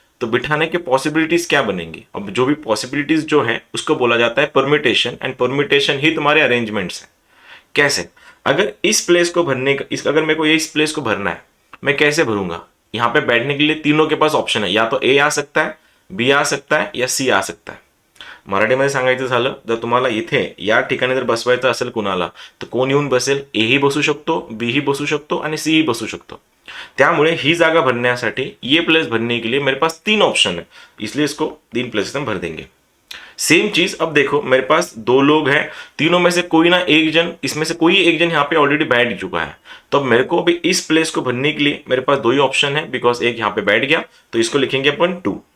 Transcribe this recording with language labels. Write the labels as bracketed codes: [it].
[hi] तो बिठाने के पॉसिबिलिटीज क्या बनेंगी? अब जो भी पॉसिबिलिटीज जो है उसको बोला जाता है परम्यूटेशन एंड परम्यूटेशन ही तुम्हारे अरेंजमेंट्स हैं। कैसे? अगर इस प्लेस को भरने का अगर मेरे को ये इस प्लेस को भरना है, मैं कैसे भरूंगा? यहाँ पे बैठने के लिए तीनों के पास ऑप्शन है, या तो ए आ सकता है, बी आ सकता है या सी आ सकता है। [mr] मराठीमध्ये सांगायचं झालं जर तुम्हाला इथे या ठिकाणी जर बसवायचं असेल कुणाला तर कोण येऊन बसेल? ए ही बसू शकतो, बी ही बसू शकतो आणि सी ही बसू शकतो। त्यामुळे ही जागा भरण्यासाठी [hi] ये प्लेस भरने के लिए मेरे पास तीन ऑप्शन है, इसलिए इसको तीन प्लेसेस में भर देंगे। सेम चीज अब देखो मेरे पास दो लोग हैं, तीनों में से कोई ना एक जन, इसमें से कोई एक जन यहाँ पे ऑलरेडी बैठ चुका है। तो अब मेरे को अभी इस प्लेस को भरने के लिए मेरे पास दो ही ऑप्शन है, बिकॉज एक यहाँ पे बैठ गया तो इसको लिखेंगे अपन 2।